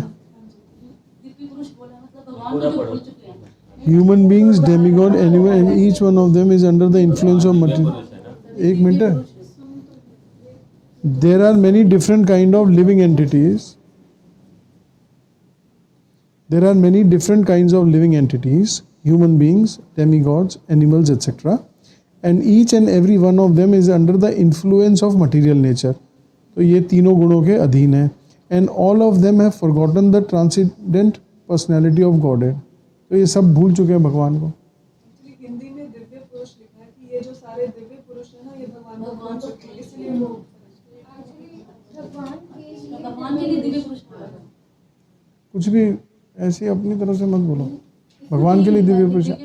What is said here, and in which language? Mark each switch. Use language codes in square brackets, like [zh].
[hi] दिव्य पुरुष बोला मतलब भगवान को जो भूल चुके हैं। [en] Human beings, demigod, animal and each one of them is under the influence of material. [hi] एक मिनट है। [en] There are many different kind of living entities. There are many different kinds of living entities, human beings, demigods, animals, etc. And each and every one of them is under the influence of material nature. [hi] तो ये तीनों गुणों के अधीन है। [en] And all of them have forgotten the transcendent personality of Godhead. [hi] तो ये सब भूल चुके हैं भगवान को। हिंदी में दिव्य पुरुष लिखा है कि ये जो सारे दिव्य पुरुष है ना ये भगवान को भूल चुके हैं, इसलिए वो भगवान के लिए दिव्य पुरुष बोला। कुछ भी ऐसे अपनी तरफ से मत बोलो, भगवान के लिए दिव्य पुरुष।